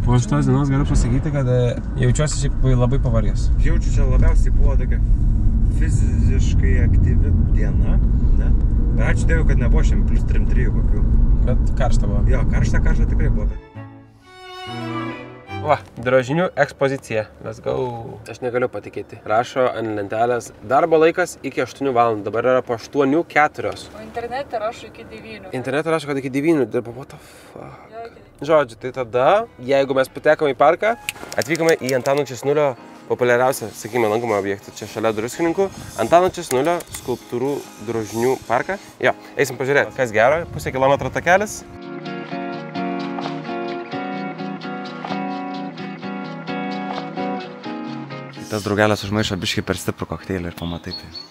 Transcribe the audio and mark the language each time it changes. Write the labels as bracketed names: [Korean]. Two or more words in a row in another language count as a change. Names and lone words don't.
[Lithuanian] Po šitos dienos galiu pasakyti, kad jaučiuosi šiaip labai pavargęs. Jaučiu, čia labiausiai buvo tokia fiziškai aktyvi diena, ne? Bet ačiū Dievui, kad nebuvo šiandien plus 3-3 kokių. Bet karšta buvo. Jo, karšta tikrai buvo. Va, drožinių ekspozicija. [English] Let's go. [Lithuanian] Aš negaliu patikėti. Rašo ant lentelės darbo laikas iki 8 valandų. Dabar yra po 8:04. O internete rašo iki 9. Internete rašo, kad iki 9 dirba. [English] What the fuck? [Lithuanian] Jo, iki 9. Žodžiu, tai tada, jeigu mes patekome į parką, atvykome į Antano Česnulio populiariausią, sakykime, lankomą objektą čia šalia druskininkų. Antano Česnulio skulptūrų drožinių parką. Jo, eisim pažiūrėti, kas gero. Pusę kilometro takelis. Tas draugelis užmaišo biškį per stiprų kokteilį ir pamatai tai.